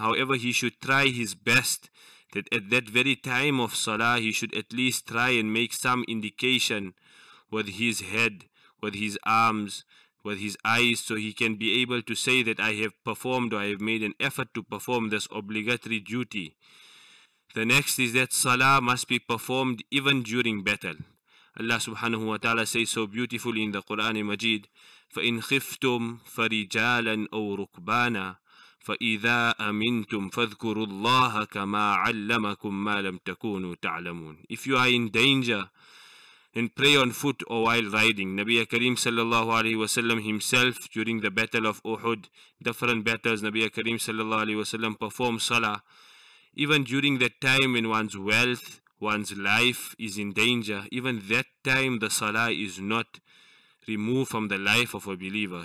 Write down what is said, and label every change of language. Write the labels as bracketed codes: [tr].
[en] However, he should try his best that at that very time of salah, he should at least try and make some indication with his head, with his arms, with his eyes, so he can be able to say that I have performed, or I have made an effort to perform this obligatory duty. The next is that salah must be performed even during battle. Allah subhanahu wa ta'ala says so beautifully in the Quran Majid, [ar] فَإِنْ خِفْتُمْ فَرِجَالًا أَوْ رُكْبَانًا فَإِذَا أَمِنْتُمْ فَاذْكُرُوا اللَّهَ كَمَا عَلَّمَكُمْ مَا لَمْ تَكُونُوا تَعْلَمُونَ. [en] If you are in danger, and pray on foot or while riding. Nabi Kareem sallallahu alayhi wasallam himself, during the battle of Uhud, different battles, Nabi Kareem sallallahu alayhi wasallam performed salah. Even during that time when one's wealth, one's life is in danger, even that time the salah is not removed from the life of a believer.